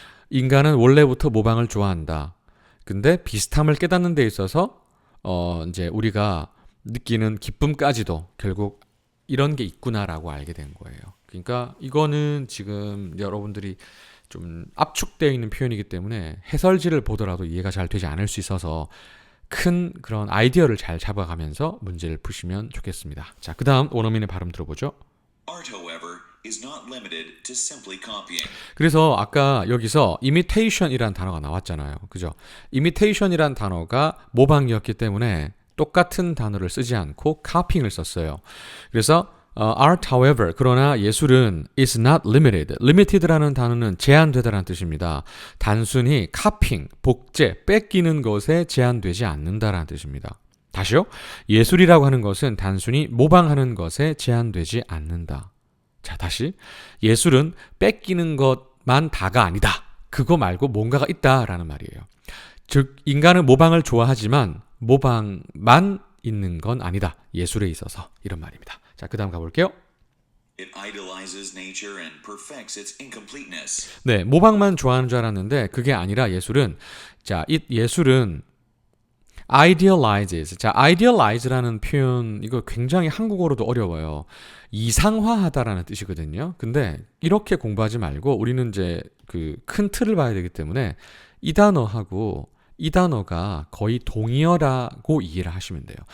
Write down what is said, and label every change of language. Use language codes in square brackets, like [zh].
[ko] 인간은 원래부터 모방을 좋아한다. 근데 비슷함을 깨닫는 데 있어서 이제 우리가 느끼는 기쁨까지도 결국 이런 게 있구나라고 알게 된 거예요. 그러니까 이거는 지금 여러분들이 좀 압축되어 있는 표현이기 때문에 해설지를 보더라도 이해가 잘 되지 않을 수 있어서 큰 그런 아이디어를 잘 잡아가면서 문제를 푸시면 좋겠습니다. 자, 그 다음 원어민의 발음 들어보죠. [en] Art, however, is not limited to simply copying. [ko] 그래서 아까 여기서 imitation이라는 단어가 나왔잖아요. 그죠? imitation이라는 단어가 모방이었기 때문에 똑같은 단어를 쓰지 않고 copying을 썼어요. 그래서 [en] art, however, [ko] 그러나 예술은 [en] is not limited. [ko] limited라는 단어는 제한되다라는 뜻입니다. 단순히 copying, 복제, 뺏기는 것에 제한되지 않는다라는 뜻입니다. 다시요. 예술이라고 하는 것은 단순히 모방하는 것에 제한되지 않는다. 자, 다시. 예술은 뺏기는 것만 다가 아니다. 그거 말고 뭔가가 있다라는 말이에요. 즉, 인간은 모방을 좋아하지만 모방만 있는 건 아니다. 예술에 있어서. 이런 말입니다. 자, 그 다음 가볼게요. [en] It idolizes nature and perfects its incompleteness. [ko] 네, 모방만 좋아하는 줄 알았는데 그게 아니라 예술은 이 예술은 [en] idealizes. [ko] 자, idealize라는 표현 이거 굉장히 한국어로도 어려워요. 이상화하다라는 뜻이거든요. 근데 이렇게 공부하지 말고 우리는 이제 그 큰 틀을 봐야 되기 때문에 이 단어하고 이 단어가 거의 동의어라고 이해를 하시면 돼요.